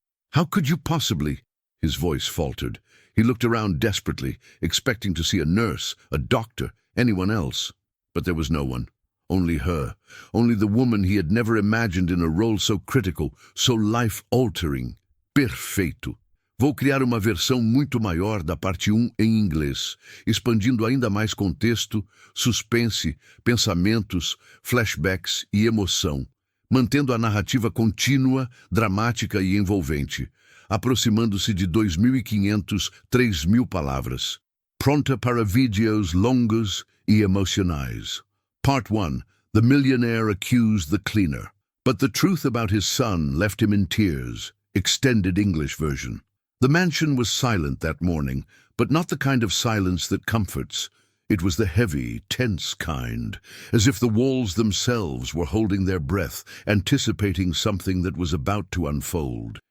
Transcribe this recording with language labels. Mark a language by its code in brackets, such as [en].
[en] How could you possibly?" His voice faltered. He looked around desperately, expecting to see a nurse, a doctor, anyone else. But there was no one. Only her, only the woman he had never imagined in a role so critical, so life-altering. [pt] Perfeito. Vou criar uma versão muito maior da parte 1 em inglês, expandindo ainda mais contexto, suspense, pensamentos, flashbacks e emoção, mantendo a narrativa contínua, dramática e envolvente, aproximando-se de 2.500, 3.000 palavras, pronta para vídeos longos e emocionais. [en] Part 1. The millionaire accused the cleaner. But the truth about his son left him in tears. Extended English version. The mansion was silent that morning, but not the kind of silence that comforts. It was the heavy, tense kind, as if the walls themselves were holding their breath, anticipating something that was about to unfold.